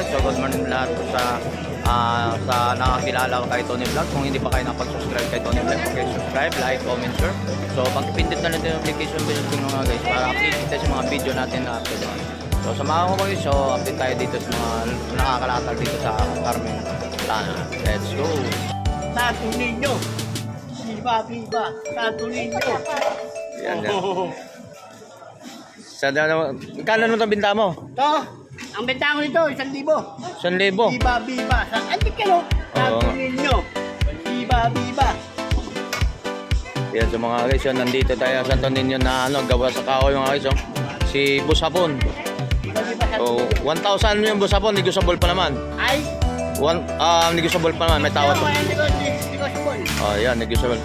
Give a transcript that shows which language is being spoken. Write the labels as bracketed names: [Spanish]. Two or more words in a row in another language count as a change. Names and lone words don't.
[Filipino] So [English] good morning [Filipino] lahat sa nakakilala kay Tony Vlog. Kung hindi pa kayo nakapag-subscribe kay Tony Vlog, [English] subscribe, like, comment, share. [Filipino] So pag-pindot na natin yung [English] application bell [Filipino] mga guys para update tayo sa mga video natin na upload. So samahan ko mga guys, so update tayo dito sa mga nakakalatag dito sa Carmen Planas. [English] Let's go! [Spanish] Santo Niño. Viva, viva, Santo Niño. [Filipino] Yan, yan. Kala nung tabinda mo? Ito, ang benta ko nito, 1,000. 1,000? [Spanish] Viva, viva. [Filipino] Antik ka no? Santo Niño. [Spanish] Viva, viva. [Filipino] Yan so mga guys, so, nandito tayo sa Santo Niño na ano, gawa sa kahoy mga guys. So, si Busapon. So, 1,000 yung Busapon, negotiable pa naman. Ay? Negotiable pa naman, may tawad. Negotiable. Oh, yan, negotiable.